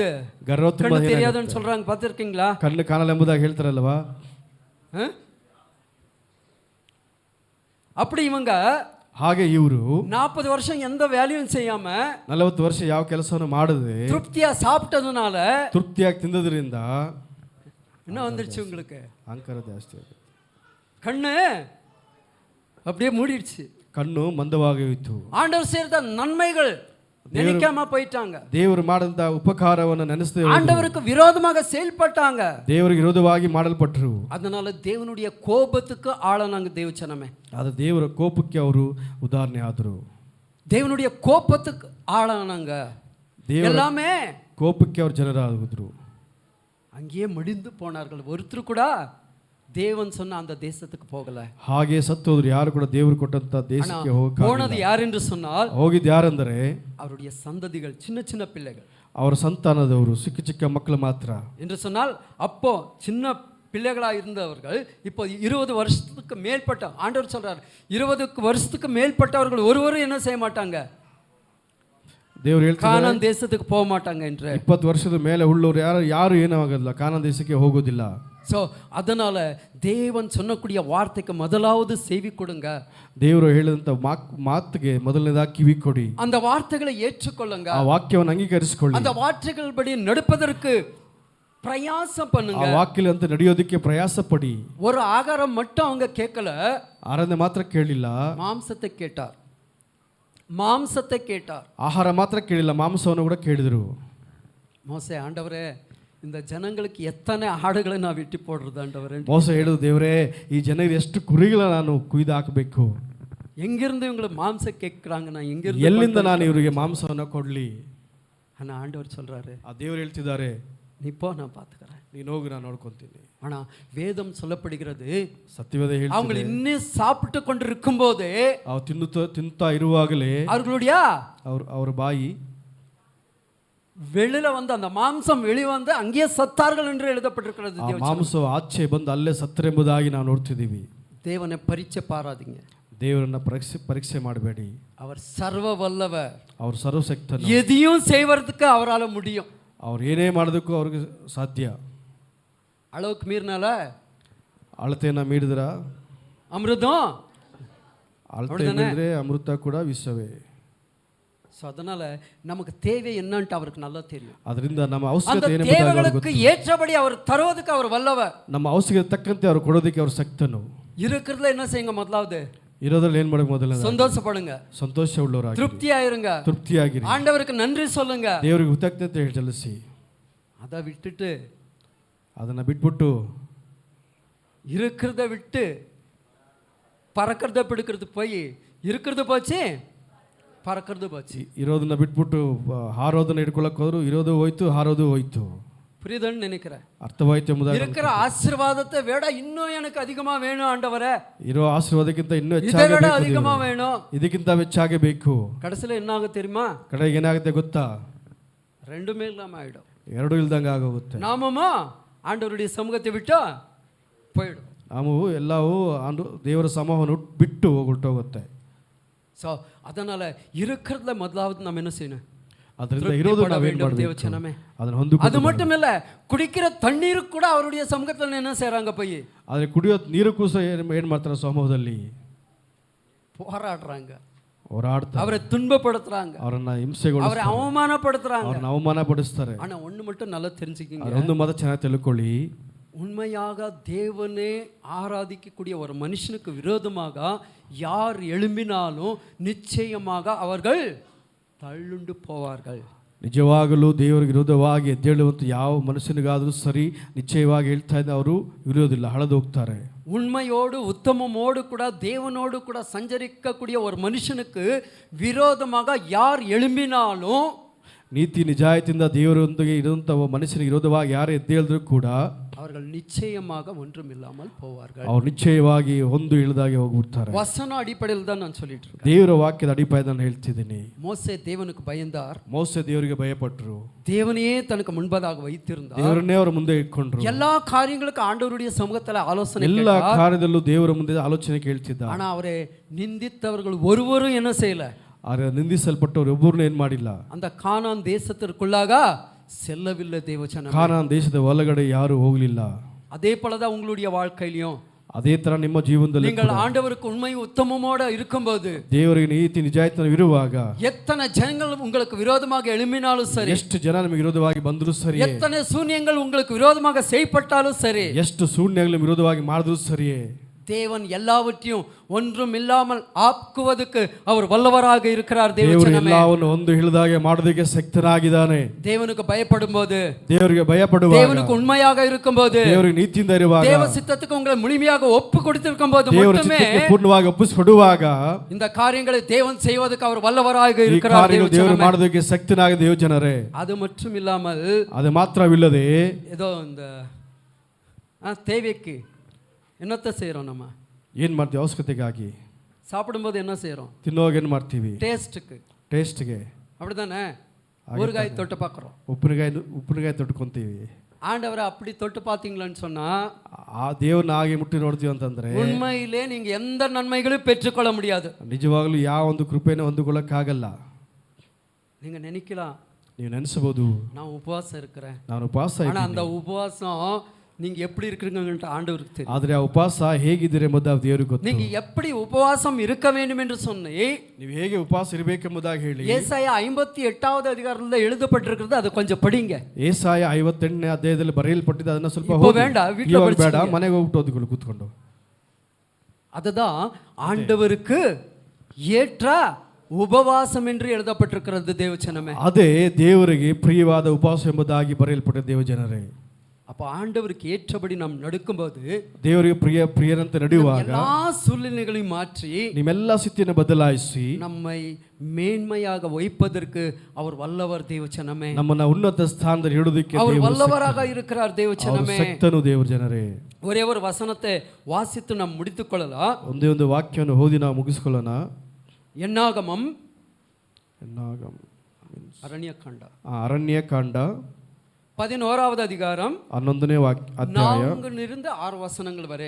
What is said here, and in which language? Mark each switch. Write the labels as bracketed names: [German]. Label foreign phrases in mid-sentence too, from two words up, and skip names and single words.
[Kannada] ಗರ್ವ ತುಂಬ [Tamil] தெரியாதுன்னு சொல்றாங்க, பார்த்திருக்கீங்களா? [Kannada] ಕಣ್ಣು ಕಾಣಲ್ಲ ಎಂಬುದಾಗಿ ಹೇಳ್ತಾರಲ್ವಾ? [Tamil] அப்படி இவங்க [Kannada] ಹಾಗೆ ಇವರು [Tamil] 40 வருஷம் எந்த வேலையும் செய்யாம [Kannada] 40 ವರ್ಷ ಯಾವ ಕೆಲಸವನ್ನು ಮಾಡದೆ [Tamil] திருப்தியா சாப்பிட்டதுனால [Kannada] ತೃಪ್ತಿಯಾಗಿ ತಿಂದದ್ರಿಂದ [Tamil] என்ன வந்துருச்சு உங்களுக்கு? [Kannada] ಅಹಂಕಾರ ಜಾಸ್ತಿ ಆಗಿದೆ. [Tamil] கண்ணு அப்படியே மூடிடுச்சு. [Kannada] ಕಣ್ಣು ಮಂದವಾಗಿ ಹೋಯಿತು. [Tamil] ஆண்டவர் செய்த நன்மைகள் நினைக்காம போயிட்டாங்க. [Kannada] ದೇವರು ಮಾಡಿದ ಉಪಕಾರವನ್ನು ನೆನೆಸದೆ [Tamil] ஆண்டவருக்கு விரோதமாக செயல்பட்டாங்க. [Kannada] ದೇವರಿಗೆ ವಿರೋಧವಾಗಿ ಮಾಡಲ್ಪಟ್ಟರು. [Tamil] அதனால தேவனுடைய கோபத்துக்கு ஆளானாங்க தேவச்சனமே. [Kannada] ಅದು ದೇವರ ಕೋಪಕ್ಕೆ ಅವರು ಉದಾಹರಣೆ ಆದರು. [Tamil] தேவனுடைய கோபத்துக்கு ஆளானாங்க. எல்லாமே [Kannada] ಕೋಪಕ್ಕೆ ಅವರು ಜನರಾದರು. [Tamil] அங்கேயே மடிந்து போனார்கள். ஒருத்தர் கூட தேவன் சொன்ன அந்த தேசத்துக்கு போகல. [Kannada] ಹಾಗೆ ಸತ್ತು ಹೋದ್ರು. ಯಾರು ಕೂಡ ದೇವರು ಕೊಟ್ಟಂತ ದೇಶಕ್ಕೆ [Tamil] போனது யார் என்று சொன்னால், [Kannada] ಹೋಗಿದ್ದು ಯಾರೆಂದರೆ [Tamil] அவருடைய சந்ததிகள், சின்ன சின்ன பிள்ளைகள், [Kannada] ಅವರ ಸಂತಾನದವರು, ಚಿಕ್ಕ ಚಿಕ್ಕ ಮಕ್ಕಳು ಮಾತ್ರ. [Tamil] என்று சொன்னால் அப்போ சின்ன பிள்ளைகளா இருந்தவர்கள் இப்போ 20 வருஷத்துக்கு மேற்பட்ட, ஆண்டவர் சொல்றார் 20 வருஷத்துக்கு மேற்பட்டவர்கள் ஒருவரும் என்ன செய்ய மாட்டாங்க? [Kannada] ದೇವರು ಹೇಳ್ತಾರೆ [Tamil] ಕಾನಾನ್ தேசத்துக்கு போக மாட்டாங்க என்று. [Kannada] 20 ವರ್ಷದ ಮೇಲೆ ಉಳ್ಳವರು ಯಾರು ಏನೂ ಆಗೋದಿಲ್ಲ, ಕಾನಾನ್ ದೇಶಕ್ಕೆ ಹೋಗೋದಿಲ್ಲ. [Tamil] ஸோ அதனால தேவன் சொன்னக்கூடிய வார்த்தைக்கு முதலாவது செவி கொடுங்க. [Kannada] ದೇವರು ಹೇಳಿದಂತ ಮಾತಿಗೆ ಮೊದಲನೇದಾಗಿ ಕಿವಿ ಕೊಡಿ. [Tamil] அந்த வார்த்தைகளை ஏற்றுக்கொள்ளுங்க. [Kannada] ಆ ವಾಕ್ಯವನ್ನು ಅಂಗೀಕರಿಸಿಕೊಳ್ಳಿ. [Tamil] அந்த வார்த்தைகள்படி நடப்பதற்கு பிரயாசம் பண்ணுங்க. [Kannada] ಆ ವಾಕ್ಯದಂತೆ ನಡೆಯೋದಕ್ಕೆ ಪ್ರಯಾಸ ಪಡಿ. [Tamil] ஒரு ஆகாரம் மட்டும் அவங்க கேட்கல, [Kannada] ಆಹಾರ ಮಾತ್ರ ಕೇಳಿಲ್ಲ, [Tamil] மாம்சத்தை கேட்டார். மாம்சத்தை கேட்டார். [Kannada] ಆಹಾರ ಮಾತ್ರ ಕೇಳಿಲ್ಲ, ಮಾಂಸವನ್ನು ಕೂಡ ಕೇಳಿದರು. [Tamil] மோசே, ஆண்டவரே இந்த ஜனங்களுக்கு எத்தனை ஆடுகளை நான் வெட்டி போடுறது ஆண்டவரே? [Kannada] ಮೋಸೆ ಹೇಳಿದ, ದೇವರೇ ಈ ಜನರಿಗೆ ಎಷ್ಟು ಕುರಿಗಳ ನಾನು ಕುಯ್ದು ಹಾಕಬೇಕು? [Tamil] எங்கிருந்து இவங்களை மாம்சம் கேட்குறாங்க, நான் எங்கிருந்து, [Kannada] ಎಲ್ಲಿಂದ ನಾನು ಇವರಿಗೆ ಮಾಂಸವನ್ನು ಕೊಡ್ಲಿ? [Tamil] ஆனா ஆண்டவர் சொல்றாரு, [Kannada] ಆ ದೇವರು ಹೇಳ್ತಿದ್ದಾರೆ, [Tamil] நீ போ, நான் பார்த்துக்கிறேன், [Kannada] ನೀನು ಹೋಗಿ, ನಾನು ನೋಡ್ಕೊಂತೀನಿ. [Tamil] ஆனா வேதம் சொல்லப்படுகிறது, [Kannada] ಸತ್ಯವೇದ ಹೇಳ್ತಿದೆ, [Tamil] அவங்க இன்னும் சாப்பிட்டு கொண்டு இருக்கும்போதே, [Kannada] ಅವ್ರು ತಿನ್ನುತ್ತಾ ಇರುವಾಗಲೇ [Tamil] அவர்களுடைய [Kannada] ಅವರ ಬಾಯಿ [Tamil] வெளியில வந்து அந்த மாம்சம் வெளிவந்து அங்கேயே சத்தார்கள் என்று எழுதப்பட்டிருக்கிறது. [Kannada] ಮಾಂಸ ಆಚೆ ಬಂದು ಅಲ್ಲೇ ಸತ್ತರೆಂಬುದಾಗಿ ನಾವು ನೋಡ್ತಿದ್ದೀವಿ. [Tamil] தேவனை பரீட்சை பாராதீங்க. [Kannada] ದೇವರನ್ನ ಪರೀಕ್ಷೆ ಮಾಡಬೇಡಿ. [Tamil] அவர் சர்வ வல்லவர், [Kannada] அவர் ಸರ್ವಶಕ್ತನು. [Tamil] எதையும் செய்வதற்கு அவரால முடியும். [Kannada] ಅವ್ರು ಏನೇ ಮಾಡೋದಕ್ಕೂ ಅವ್ರಿಗೆ ಸಾಧ್ಯ. [Tamil] அளவுக்கு மீறினால [Kannada] ಅಳತೆಯನ್ನ ಮೀರಿದ್ರ [Tamil] அமிர்தம், [Kannada] ಅಳತೆ ಮೀರಿದ್ರೆ ಅಮೃತ ಕೂಡ ವಿಷವೇ. [Tamil] ஸோ அதனால நமக்கு தேவை என்னன்ட்டு அவருக்கு நல்லா தெரியும். [Kannada] ಅದರಿಂದ ನಮ್ಮ ಅವಶ್ಯಕತೆ [Tamil] ಏನು தேவைகளுக்கு ஏற்றபடி அவர் தருவதற்கு அவர் வல்லவர். [Kannada] ನಮ್ಮ ಅವಶ್ಯಕತೆ ತಕ್ಕಂತೆ ಅವರು ಕೊಡೋದಕ್ಕೆ ಅವರು ಶಕ್ತನು. [Tamil] இருக்கிறதுல என்ன செய்யுங்க? முதலாவது [Kannada] ಇರೋದ್ರಲ್ಲಿ ಏನು ಮಾಡಬೇಕು? ಮೊದಲನೇ [Tamil] சந்தோஷப்படுங்க, [Kannada] ಸಂತೋಷ ಉಳ್ಳವರಾಗಿ, [Tamil] திருப்தியாயிருங்க, [Kannada] ತೃಪ್ತಿಯಾಗಿರಿ, [Tamil] ஆண்டவருக்கு நன்றி சொல்லுங்க, [Kannada] ದೇವರಿಗೆ ಕೃತಜ್ಞತೆ ಸಲ್ಲಿಸಿ. [Tamil] அதை விட்டுட்டு, [Kannada] ಅದನ್ನ ಬಿಟ್ಬಿಟ್ಟು, [Tamil] இருக்கிறத விட்டு பறக்கிறத பிடிக்கிறது போய் இருக்கிறது போச்சு, பறக்கிறது போச்சு. [Kannada] ಇರೋದನ್ನ ಬಿಟ್ಬಿಟ್ಟು ಹಾರೋದನ್ನ ಇಟ್ಕೊಳ್ಳೋಕೆ ಹೋದ್ರು, ಇರೋದು ಹೋಯ್ತು, ಹಾರೋದು ಹೋಯ್ತು. [Tamil] புரியுதுன்னு நினைக்கிறேன். [Kannada] ಅರ್ಥವಾಯ್ತು ಎಂಬುದಾಗಿ. [Tamil] இருக்கிற ஆசீர்வாதத்தை விட இன்னும் எனக்கு அதிகமா வேணும் ஆண்டவரே. [Kannada] ಇರೋ ಆಶೀರ್ವಾದಕ್ಕಿಂತ ಇನ್ನೂ ಹೆಚ್ಚಾಗಿ ಬೇಕು, [Tamil] அதிகமா வேணும், [Kannada] ಇದಕ್ಕಿಂತ ಹೆಚ್ಚಾಗಿ ಬೇಕು. [Tamil] கடைசில என்ன ஆகும் தெரியுமா? [Kannada] ಕಡೆಗೆ ಏನಾಗುತ್ತೆ ಗೊತ್ತಾ? [Tamil] ரெண்டுமே இல்லாம ஆயிடும். [Kannada] ಎರಡು ಇಲ್ದಂಗೆ ಆಗೋಗುತ್ತೆ. [Tamil] நாமமா ஆண்டவருடைய சமூகத்தை விட்டு போயிடும். [Kannada] ನಾವು ಎಲ್ಲವೂ ದೇವರ ಸಮೂಹವನ್ನು ಬಿಟ್ಟು ಹೊರಟೋಗುತ್ತೆ. [Tamil] ஸோ அதனால இருக்கிறதுல முதலாவது நம்ம என்ன செய்யணும்? [Kannada] ಅದರಿಂದ ಇರೋದು ನಾವೇನು ಮಾಡಬೇಕು? ಅದನ್ನ ಹೊಂದಿಕೊಳ್ಳಬೇಕು. [Tamil] அது மட்டும் இல்ல, குடிக்கிற தண்ணீர் கூட அவருடைய சமூகத்துல என்ன செய்றாங்க? போய் [Kannada] ಆದರೆ ಕುಡಿಯೋ ನೀರಕ್ಕೂ ಸಹ ಏನು ಮಾಡ್ತಾರೆ? ಸಮೂಹದಲ್ಲಿ [Tamil] போராடுறாங்க, [Kannada] ಹೋರಾಡ್ತಾರೆ, [Tamil] அவரை துன்பப்படுத்துறாங்க, [Kannada] ಅವರನ್ನ ಹಿಂಸೆಗೊಳಿಸ್ತಾರೆ, [Tamil] அவரை அவமானப்படுத்துறாங்க. [Kannada] ಅವರನ್ನ ಅವಮಾನಪಡಿಸ್ತಾರೆ. [Tamil] ஆனா ஒண்ணு மட்டும் நல்லா தெரிஞ்சுக்கிங்க, [Kannada] ಒಂದು ಮಾತು ಚೆನ್ನಾಗಿ ತಿಳ್ಕೊಳ್ಳಿ, [Tamil] உண்மையாக தேவனே ஆராதிக்கக்கூடிய ஒரு மனுஷனுக்கு விரோதமாக யார் எழும்பினாலும் நிச்சயமாக அவர்கள் தள்ளுண்டு போவார்கள். [Kannada] ನಿಜವಾಗಲೂ ದೇವರಿಗೆ ವಿರೋಧವಾಗಿ ಎದ್ದೇಳುವಂತ ಯಾವ ಮನುಷ್ಯನಿಗಾದರೂ ಸರಿ, ನಿಶ್ಚಯವಾಗಿ ಹೇಳ್ತಾ ಇದ್ದ, ಅವರು ಇರೋದಿಲ್ಲ, ಹಳದು ಹೋಗ್ತಾರೆ. [Tamil] உண்மையோடு உத்தமமோடு கூட தேவனோடு கூட சஞ்சரிக்கக்கூடிய ஒரு மனுஷனுக்கு விரோதமாக யார் எழும்பினாலும், [Kannada] ನೀತಿ ನಿಜಾಯಿತಿಯಿಂದ ದೇವರೊಂದಿಗೆ ಇರುವಂತಹ ಮನುಷ್ಯನಿಗೆ ವಿರೋಧವಾಗಿ ಯಾರು ಎದ್ದೇಳಿದ್ರು ಕೂಡ [Tamil] அவர்கள் நிச்சயமாக ஒன்றும் இல்லாமல் போவார்கள். [Kannada] ಅವರು ನಿಶ್ಚಯವಾಗಿ ಒಂದು ಇಳಿದಾಗಿ ಹೋಗ್ಬಿಡ್ತಾರೆ. [Tamil] வசன அடிப்படையில் தான் நான் சொல்லிட்டு இருக்கேன். [Kannada] ದೇವರ ವಾಕ್ಯದ ಅಡಿಪಾಯದಲ್ಲಿ ನಾನು ಹೇಳ್ತಿದ್ದೀನಿ. [Tamil] மோசே தேவனுக்கு பயந்தார். [Kannada] ಮೋಸೆ ದೇವರಿಗೆ ಭಯಪಟ್ಟರು. [Tamil] தேவனையே தனக்கு முன்பதாக வைத்திருந்தார். [Kannada] ದೇವರನ್ನೇ ಅವರ ಮುಂದೆ ಇಟ್ಕೊಂಡ್ರು. [Tamil] எல்லா காரியங்களுக்கும் ஆண்டவருடைய சமூகத்தில் ஆலோசனை [Kannada] ಎಲ್ಲ ಕಾರ್ಯದಲ್ಲೂ ದೇವರ ಮುಂದೆ ಆಲೋಚನೆ ಕೇಳ್ತಿದ್ದ. [Tamil] ஆனா அவரை நிந்தித்தவர்கள் ஒருவரும் என்ன செய்யல. [Kannada] ಆದರೆ ನಿಂದಿಸಲ್ಪಟ್ಟವರು ಒಬ್ಬರನ್ನು ಏನು ಮಾಡಿಲ್ಲ. [Tamil] அந்த கானான் தேசத்திற்குள்ளாக செல்லவில்லை தேவஜனம். [Kannada] ಕಾನಾನ್ ದೇಶದ ಒಳಗಡೆ ಯಾರು ಹೋಗಲಿಲ್ಲ. [Tamil] அதே போலதான் உங்களுடைய வாழ்க்கையிலும் [Kannada] ಅದೇ ತರ ನಿಮ್ಮ ಜೀವನದಲ್ಲಿ [Tamil] நீங்கள் ஆண்டவருக்கு உண்மை உத்தமமோட இருக்கும்போது [Kannada] ದೇವರಿಗೆ ನೀತಿ ನಿಜಾಯಿತನ ಇರುವಾಗ [Tamil] எத்தனை ஜனங்கள் உங்களுக்கு விரோதமாக எழும்பினாலும் சரி, [Kannada] ಎಷ್ಟು ಜನ ನಿಮಗೆ ವಿರೋಧವಾಗಿ ಬಂದರೂ ಸರಿ, [Tamil] எத்தனை சூனியங்கள் உங்களுக்கு விரோதமாக செய்யப்பட்டாலும் சரி, [Kannada] ಎಷ್ಟು ಶೂನ್ಯಗಳು ವಿರೋಧವಾಗಿ ಮಾಡಿದ್ರು ಸರಿಯೇ, [Tamil] தேவன் எல்லாவற்றையும் ஒன்றும் இல்லாமல் ஆக்குவதற்கு அவர் வல்லவராக இருக்கிறார். [Kannada] ದೇವರು ಎಲ್ಲವನ್ನು ಒಂದು ಇಳಿದಾಗೆ ಮಾಡೋದಕ್ಕೆ ಶಕ್ತನಾಗಿದ್ದಾನೆ. [Tamil] தேவனுக்கு பயப்படும்போது, [Kannada] ದೇವರಿಗೆ ಭಯಪಡುವಾಗ, [Tamil] தேவனுக்கு உண்மையாக இருக்கும்போது, [Kannada] ದೇವರಿಗೆ ನೀತಿಯಿಂದ ಇರುವಾಗ, [Tamil] தேவ சித்தத்துக்கு உங்களை முழுமையாக ஒப்பு கொடுத்திருக்கும்போது மட்டுமே [Kannada] ಪೂರ್ಣವಾಗಿ ಒಪ್ಪಿಸಿಕೊಡುವಾಗ [Tamil] இந்த காரியங்களை தேவன் செய்வதற்கு அவர் வல்லவராக இருக்கிறார். [Kannada] ದೇವರು ಮಾಡೋದಕ್ಕೆ ಶಕ್ತನಾಗಿದೆ ದೇವಜನರೇ. [Tamil] அது மட்டும் இல்லாமல் [Kannada] ಅದು ಮಾತ್ರವಿಲ್ಲದೆ [Tamil] ஏதோ இந்த தேவைக்கு என்னத்தை செய்கிறோம், நம்ம [Kannada] ಏನು ಮಾಡ್ತೀವಿ, ಅವಶ್ಯಕತೆಗಾಗಿ [Tamil] சாப்பிடும்போது என்ன செய்கிறோம், [Kannada] ತಿನ್ನುವಾಗ ಏನು ಮಾಡ್ತೀವಿ, ಟೇಸ್ಟ್ಗೆ [Tamil] அப்படிதானே ஊறுகாய் தொட்டு பார்க்குறோம், [Kannada] ಉಪ್ಪಿನಕಾಯಿ ತೊಟ್ಕೊಂತೀವಿ. [Tamil] ஆண்டவரை அப்படி தொட்டு பார்த்தீங்களான்னு சொன்னா [Kannada] ಆ ದೇವ್ರನ್ನ ಹಾಗೆ ಮುಟ್ಟಿ ನೋಡ್ತೀವಿ ಅಂತಂದ್ರೆ [Tamil] உண்மையிலே நீங்க எந்த நன்மைகளும் பெற்றுக்கொள்ள முடியாது. [Kannada] ನಿಜವಾಗ್ಲೂ ಯಾವ ಒಂದು ಕೃಪೆನ ಹೊಂದಿಕೊಳ್ಳಕ್ಕಾಗಲ್ಲ. [Tamil] நீங்க நினைக்கலாம், [Kannada] ನೀವು ನೆನೆಸಬಹುದು, [Tamil] நான் உபவாசம் இருக்கிறேன், [Kannada] ನಾನು ಉಪವಾಸ [Tamil] ஆனா அந்த உபவாசம் நீங்க எப்படி இருக்கிறீங்கன்னு ஆண்டவருக்கு தெரியும். [Kannada] ಆದ್ರೆ ಆ ಉಪವಾಸ ಹೇಗಿದ್ದೀರಿ ಎಂಬುದಾಗಿ ದೇವರಿಗೆ ಗೊತ್ತು. [Tamil] நீங்க எப்படி உபவாசம் இருக்க வேண்டும் என்று சொன்னி [Kannada] ನೀವು ಹೇಗೆ ಉಪವಾಸ ಇರಬೇಕೆಂಬುದಾಗಿ ಹೇಳಿ [Tamil] ஏசாயா 58வது அதிகாரத்தில் எழுதப்பட்டிருக்கிறது, அது கொஞ்சம் படிங்க. [Kannada] ಏಸಾಯ 58ನೇ ಅಧ್ಯಾಯದಲ್ಲಿ ಬರೆಯಲ್ಪಟ್ಟಿದೆ, ಅದನ್ನ ಸ್ವಲ್ಪ ಬೇಡ ಮನೆಗೆ ಹೋಗ್ಬಿಟ್ಟು ಓದಿಕೊಳ್ಳಿ ಕೂತ್ಕೊಂಡು. [Tamil] அதுதான் ஆண்டவருக்கு ஏற்ற உபவாசம் என்று எழுதப்பட்டிருக்கிறது தேவஜனமே. [Kannada] ಅದೇ ದೇವರಿಗೆ ಪ್ರಿಯವಾದ ಉಪವಾಸ ಎಂಬುದಾಗಿ ಬರೆಯಲ್ಪಟ್ಟ ದೇವಜನರೇ. [Tamil] அப்போ ஆண்டவருக்கு ஏற்றபடி நாம் நடக்கும்போது, [Kannada] ದೇವರಿಗೆ ಪ್ರಿಯರಂತೆ ನಡೆಯುವಾಗ [Tamil] எல்லா சூழ்நிலைகளையும் மாற்றி [Kannada] ನಿಮ್ಮೆಲ್ಲ ಸ್ಥಿತಿಯನ್ನು ಬದಲಾಯಿಸಿ [Tamil] நம்மை மேன்மையாக வைப்பதற்கு அவர் வல்லவர் தேவஜனமே. [Kannada] ನಮ್ಮನ್ನ ಉನ್ನತ ಸ್ಥಾನದಲ್ಲಿ ಇಡುವುದಕ್ಕೆ [Tamil] அவர் வல்லவராக இருக்கிறார் தேவஜனமே. [Kannada] ಶಕ್ತನು ದೇವರ ಜನರೇ. [Tamil] ஒரே ஒரு வசனத்தை வாசித்து நாம் முடித்துக் கொள்ளலாம். [Kannada] ಒಂದೇ ಒಂದು ವಾಕ್ಯವನ್ನು ಓದಿ ನಾವು ಮುಗಿಸಿಕೊಳ್ಳೋಣ. [Tamil] என்னாகமம் [Kannada] ಅರಣ್ಯಕಾಂಡ [Tamil] 11வது அதிகாரம் [Kannada] 11ನೇ ಅಧ್ಯಾಯ 4ರಿಂದ 6 ವಚನಗಳ ವರೆ,